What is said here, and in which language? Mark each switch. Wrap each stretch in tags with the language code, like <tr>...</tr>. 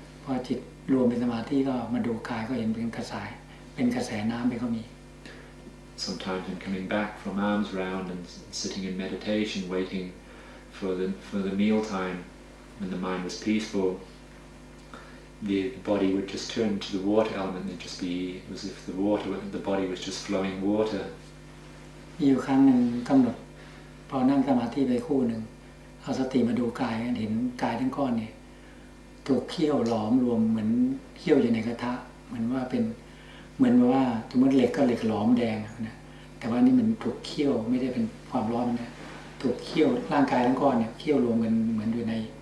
<th>อจิตรวมเป็นสมาธิก็มาดูกายก็เห็นเป็นกระแสน้ำไปก็มี</th> <en>Sometimes when coming back from arms round and sitting in meditation, waiting for the meal time, when the mind was peaceful, the body would just turn to the water element. It'd just be as if the body was just flowing water.</en> <th>มีอยู่ครั้งหนึ่งกำหนดพอนั่งสมาธิไปคู่หนึ่งเอาสติมาดูกายเห็นกายทั้งก้อนเนี่ยถูกเคี่ยวหลอมรวมเหมือนเคี่ยวอยู่ในกระทะเหมือนว่าเป็นเหมือนว่าสมมติเหล็กก็เหล็กหลอมแดงนะแต่ว่านี่มันถูกเคี่ยวไม่ได้เป็นความร้อนนะถูกเคี่ยวร่างกายทั้งก้อนเนี่ยเคี่ยวรวมกันเหมือนอยู่ใน</th>